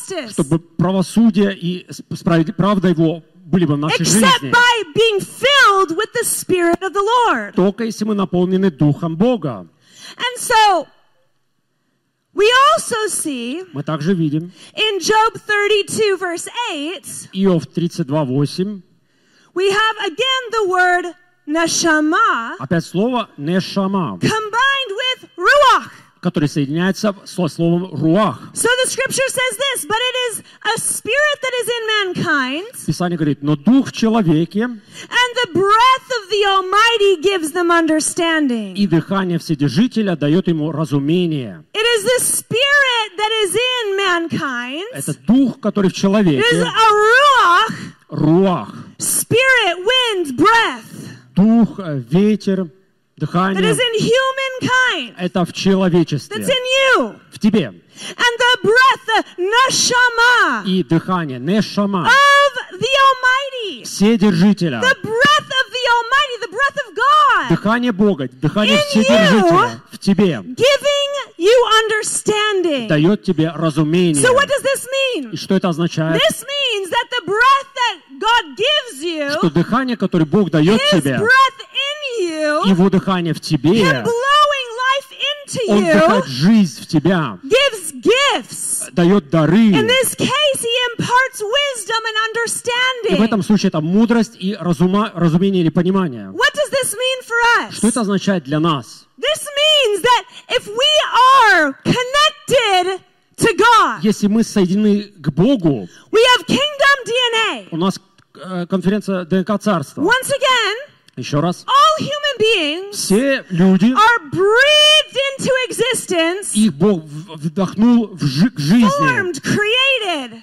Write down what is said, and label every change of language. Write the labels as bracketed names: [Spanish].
[Russian] Чтобы правосудие и правда его были бы в нашей [English] Except [Russian] жизни. [English] By being filled with the Spirit of the Lord. [Russian] Только если мы наполнены Духом Бога. [English] And so, we also see [Russian] мы также видим [English] in Job 32, verse 8, [Russian] Иов 32:8 [English] we have again the word Нешама, [Russian] опять слово нешама, [English] combined with руах, [Russian] который соединяется со словом руах. [English] So the scripture says this, but it is a spirit that is in mankind. [Russian] Писание говорит, но дух в человеке. [English] And the breath of the Almighty gives them understanding. [Russian] И дыхание Вседержителя дает ему разумение. [English] It is the spirit that is in mankind. [Russian] Это дух, который в человеке. [English] It is a ruach. [Russian] Руах. [English] Spirit, wind, breath. [Russian] Дух, ветер, дыхание. [English] That is in humankind. [Russian] Это в человечестве. [English] That's in you. [Russian] В тебе. [English] And the breath, the neshama. [Russian] И дыхание, нешама. [English] Of the Almighty. [Russian] Вседержителя. [English] The breath of the Almighty, the breath of God. [Russian] Дыхание Бога, дыхание Вседержителя. В тебе. [English] Giving you understanding. [Russian] Дает тебе разумение. [English] So what does this mean? [Russian] И что это означает? [English] This means that the breath that God gives you, [Russian] что дыхание, которое Бог дает тебе, Его дыхание в тебе, [English] blowing life into you, [Russian] Он дыхает жизнь в тебя, [English] gives gifts, [Russian] дает дары. [English] In this case, he imparts wisdom and understanding. [Russian] И в этом случае это мудрость и разумение или понимание. [English] What does this mean for us? [Russian] Что это означает для нас? [English] This means that if we are connected to God, [Russian] если мы соединены к Богу, [English] we have kingdom DNA. [Russian] У нас конференция ДНК царства. [English] Once again, [Russian] еще раз. [English] All human beings [Russian] все люди [English] are breathed into existence, [Russian] их Бог вдохнул в жизнь. [English] Formed, created.